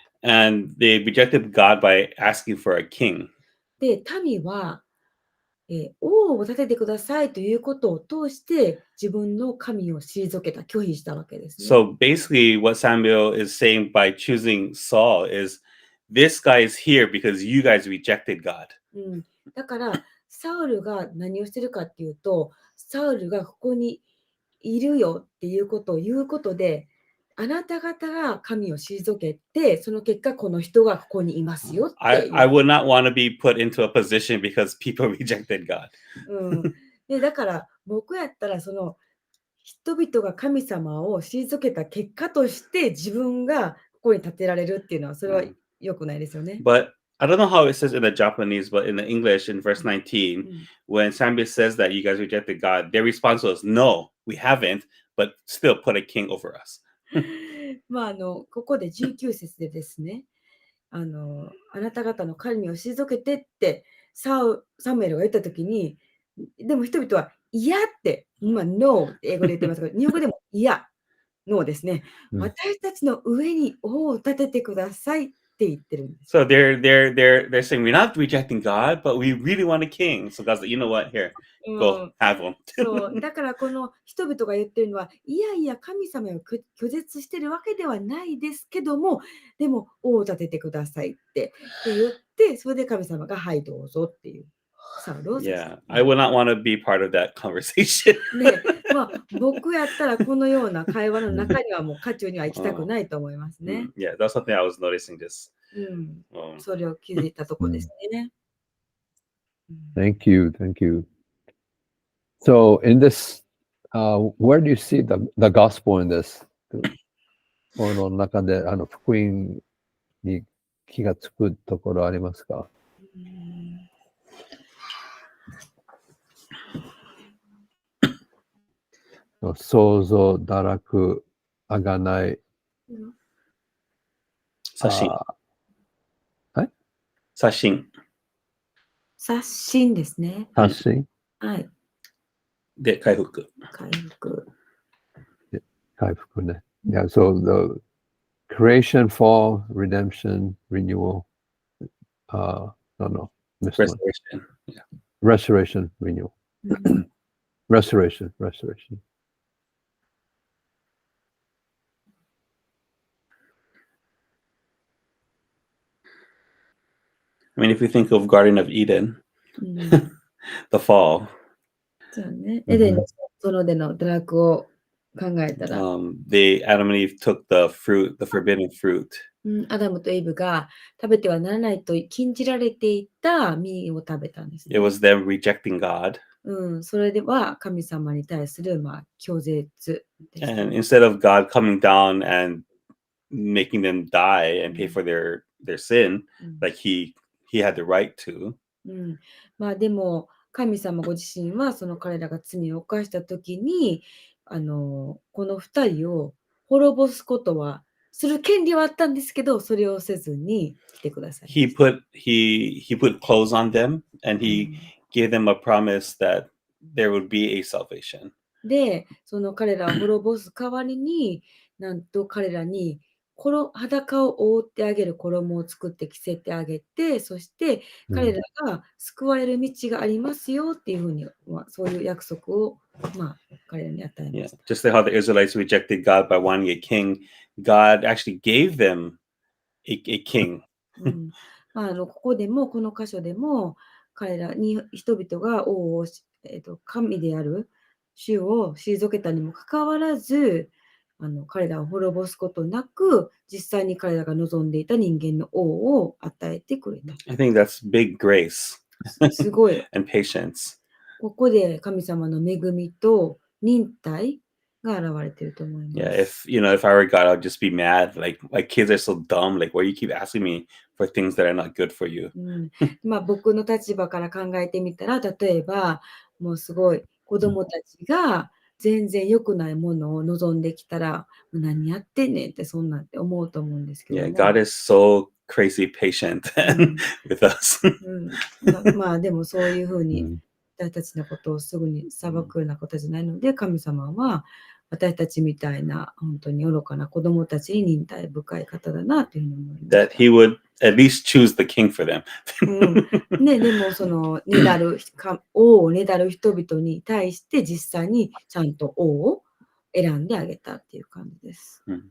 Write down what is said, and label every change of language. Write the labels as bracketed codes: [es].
[en] And they rejected God by asking for a king. [ja] で、民は、王を立ててくださいということを通して自分の神を退けた、拒否したわけですね。 [en] So basically what Samuel is saying by choosing Saul is, this guy is here because you guys rejected God. [ja] だから、サウルが何をしてるかっていうと、サウルがここにいるよっていうことを言うことで、あなた方が神を退けて、その結果、この人がここにいますよっていう。 [en] I would not want to be put into a position because people rejected God. [ja] でだから、僕やったら、その人々が神様を退けた結果として、自分がここに立てられるっていうのは、それは良くないですよね。 [en] But I don't know how it says in the Japanese, but in the English, in verse 19, when Samuel says that you guys rejected God, their response was, no, we haven't, but still put a king over us. [ja] まあ、ここで19節でですね、あなた方の神を退けてってサムエルが言ったときに、でも人々は嫌って、No って英語で言ってますけど、日本語でも嫌、No ですね。私たちの上に王を立ててくださいって言ってるんです。 [en] So they're saying we're not rejecting God, but we really want a king. So God's like, you know what? Here, go have him. [ja] そうだからこの人々が言ってるのは、いやいや神様を拒絶してるわけではないですけども、でも王を立ててくださいって言って、それで神様がはいどうぞっていう。 [en] Yeah, I would not want to be part of that conversation. [ja] ね、僕やったらこのような会話の中にはもう渦中には行きたくないと思いますね。 [en] Yeah, that's something I was noticing this. [ja] それを気づいたところですね。 [en] Thank you. So in this, where do you see the gospel in this? [ja] この中で福音に気がつくところありますか？想像、堕落、あがない。刷新。刷新。刷新ですね。刷新。はい。で、回復。回復ね。 [en] Yeah, so the creation, fall, redemption, renewal. Restoration. Yeah. Restoration, renewal. Restoration. I mean, if you think of Garden of Eden, the fall. [ja] そうね。エデンの園での堕落を考えたら。 [en] Adam and Eve took the forbidden fruit. [ja] アダムとイブが食べてはならないと禁じられていた実を食べたんです、ね。 [en] It was them rejecting God. [ja] それでは神様に対する拒絶でした。 [en] And instead of God coming down and making them die and pay for their sin, like he had the right to. [ja] でも神様ご自身はその彼らが罪を犯したときにこの二人を滅ぼすことはする権利はあったんですけど、それをせずに来てください。 [en] He put clothes on them and he gave them a promise that there would be a salvation. [ja] で、その彼らを滅ぼす代わりに、なんと彼らに裸を覆ってあげる衣を作って着せてあげて、そして彼らが救われる道がありますよっていうふうに、そういう約束を、彼らに与えました。 [en] Just like how the Israelites rejected God by wanting a king, God actually gave them a king. [ja] ここでも、この箇所でも、彼らに人々が王を、神である主を退けたにもかかわらず、彼らを滅ぼすことなく、実際に彼らが望んでいた人間の王を与えてくれた。 [en] I think that's big grace [ja] すごい。 [en] and patience. [ja] ここで神様の恵みと忍耐が現れていると思います。 [en] Yeah, if I were God, I'd just be mad. Like, my kids are so dumb. Like, why you keep asking me for things that are not good for you? [ja] 僕の立場から考えてみたら、例えば、もうすごい子供たちが全然良くないものを望んできたら、何やってんねんってそんなんって思うと思うんですけども。 [en] Yeah, God is so crazy patient with us. [ja] でもそういうふうに私たちのことをすぐに裁くようなことじゃないので、神様は私たちみたいな本当に愚かな子供たちに忍耐深い方だなというふうに思います。 [en] That he would at least choose the king for them. [ja] でもその王をねだる人々に対して実際にちゃんと王を選んであげたっていう感じです。